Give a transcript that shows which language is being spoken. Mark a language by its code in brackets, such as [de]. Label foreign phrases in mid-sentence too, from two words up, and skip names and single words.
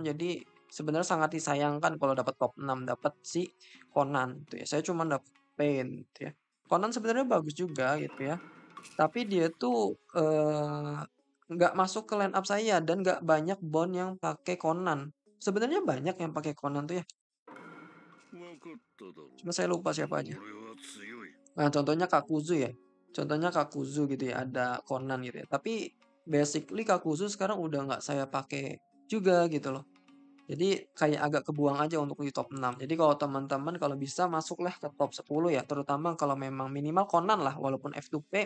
[id] Jadi sebenarnya sangat disayangkan kalau dapat top 6 dapat si Conan gitu ya. Saya cuma dapat pen gitu ya. Conan sebenarnya bagus juga gitu ya. Tapi dia tuh nggak masuk ke [en] line up [id] saya dan nggak banyak bond yang pakai Conan. Sebenarnya banyak yang pakai Conan tuh ya. [ja] わかっただろう。 [id] Cuma saya lupa siapa aja. [ja] 俺は強い。 [id] Nah, contohnya Kakuzu ya. Contohnya Kakuzu gitu ya, ada Conan gitu ya. Tapi basically Kakuzu sekarang udah nggak saya pakai juga gitu loh. Jadi kayak agak kebuang aja untuk di top 6. Jadi kalau teman-teman kalau bisa masuklah ke top 10 ya, terutama kalau memang minimal Conan lah walaupun F2P.